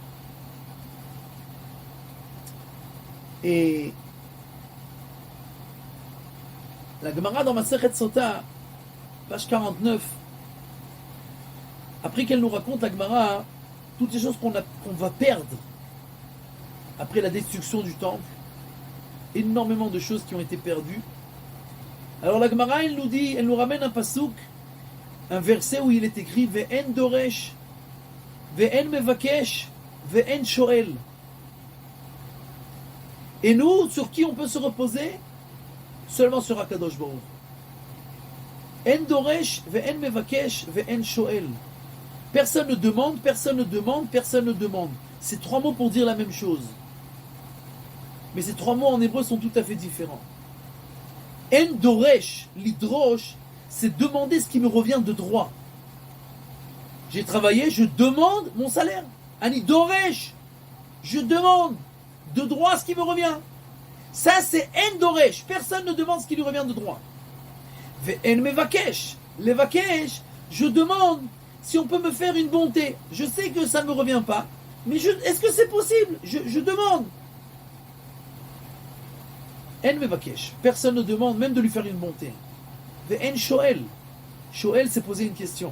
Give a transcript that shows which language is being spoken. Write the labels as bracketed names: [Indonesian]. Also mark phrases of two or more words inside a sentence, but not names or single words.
[French] Et la Gemara dans Masechet Sota, page 49, après qu'elle nous raconte la Gemara, toutes les choses qu'on va perdre après la destruction du temple, énormément de choses qui ont été perdues. Alors la Gemara, elle nous dit, elle nous ramène un pasouk, un verset où il est écrit [Hebrew] ואין דורש ואין מבקש ואין שואל. [French] Et nous, sur qui on peut se reposer? Seulement sur Akadosh Baruch. [Hebrew] אין דורש ואין מבקש ואין שואל. [French] Personne ne demande, personne ne demande, personne ne demande. C'est trois mots pour dire la même chose. Mais ces trois mots en hébreu sont tout à fait différents. [Hebrew] אין דורש, [French] l'idrosh, c'est demander ce qui me revient de droit. J'ai travaillé, je demande mon salaire. [Hebrew] אני דורש, [French] je demande de droit ce qui me revient. Ça c'est [Hebrew] אין דורש. [French] Personne ne demande ce qui lui revient de droit. [Hebrew] אין מבקש לבקש, [French] je demande si on peut me faire une bonté. Je sais que ça ne me revient pas, mais est-ce que c'est possible? Je demande. [Hebrew] אין מבקש, [French] personne ne demande même de lui faire une bonté. [Hebrew] אין שואל שואל [French] c'est poser une question.